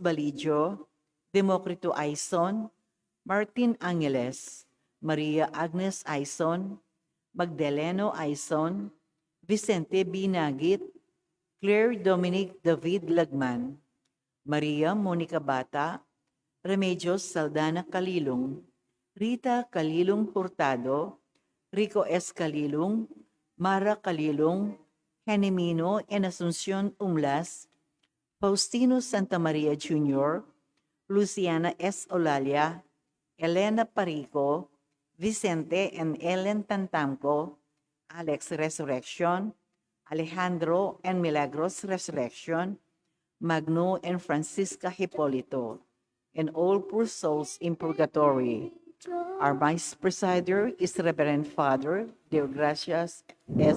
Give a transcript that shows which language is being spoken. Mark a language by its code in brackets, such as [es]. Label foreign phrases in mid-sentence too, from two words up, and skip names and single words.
[en] Balidio, Democrito Aison, Martin Angeles, Maria Agnes Aison, Magdaleno Aison, Vicente Binagit, Claire Dominic David Lagman, Maria Monica Bata, Remedios Saldana Kalilong, Rita Kalilong Hurtado, Rico S. Kalilong, Mara Kalilong, Genemino and Asuncion Umlas, Faustino Santa Maria Jr., Luciana S. Olalia, Elena Parico, Vicente and Ellen Tantamco, Alex Resurrection, Alejandro and Milagros Resurrection, Magno and Francisca Hipolito, and all poor souls in purgatory. Our Vice Presider is Reverend Father Deogracias S.